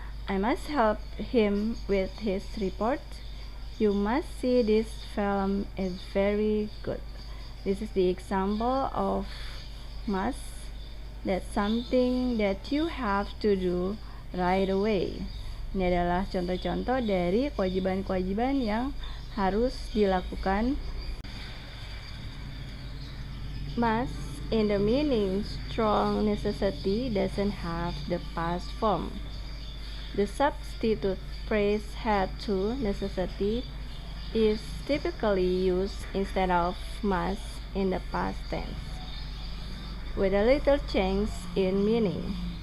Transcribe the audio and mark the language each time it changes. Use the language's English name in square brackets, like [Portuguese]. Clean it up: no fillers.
[English] I must help him with his report. You must see this film, is very good. This is the example of must. That's something that you have to do right away. [Indonesian] Ini adalah contoh-contoh dari kewajiban-kewajiban yang harus dilakukan. [English] Must in the meaning strong necessity doesn't have the past form. The substitute phrase had to necessity is typically used instead of must in the past tense, with a little change in meaning.